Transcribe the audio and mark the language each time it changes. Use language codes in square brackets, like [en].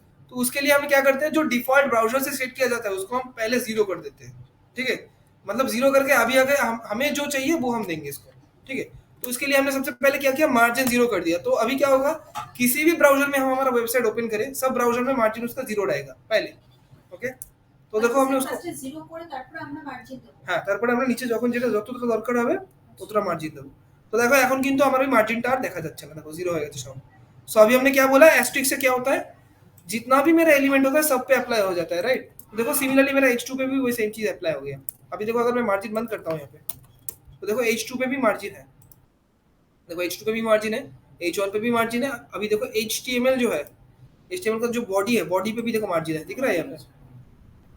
[hi] तो उसके लिए हम क्या करते हैं, जो डिफॉल्ट ब्राउजर से सेट किया जाता है उसको हम पहले 0 कर देते हैं, ठीक है। मतलब 0 करके अभी अगर हमें जो चाहिए वो हम देंगे इसको, ठीक है। तो इसके लिए हमने सबसे पहले क्या किया, मार्जिन 0 कर दिया। तो अभी क्या होगा, किसी भी ब्राउजर में हम हमारा वेबसाइट ओपन करें, सब ब्राउजर में मार्जिन उसका 0 रहेगा पहले, ओके। तो देखो हमने उसको [bn] 0 করে তারপর আমরা মার্জিন দেব। হ্যাঁ, তারপরে আমরা নিচে যখন যেটা যতটা দরকার হবে ততটা মার্জিন দেব। তো দেখো এখন কিন্তু আমার ওই মার্জিনটা আর দেখা যাচ্ছে না, দেখো জিরো হয়ে গেছে সব। [hi] सो अभी हमने क्या बोला, एस्ट्रिक से क्या होता है, जितना भी मेरा एलिमेंट होता है सब पे अप्लाई हो जाता है, राइट। देखो सिमिलरली मेरा H2 पे भी वही सेम चीज अप्लाई हो गया। अभी देखो अगर मैं मार्जिन बंद करता हूँ यहाँ पे, तो देखो H2 पे भी मार्जिन है, देखो H2 पे भी मार्जिन है, H1 पे भी मार्जिन है। अभी देखो HTML जो है, HTML का जो बॉडी है, बॉडी पे भी देखो मार्जिन है, दिख रहा है यहाँ पे।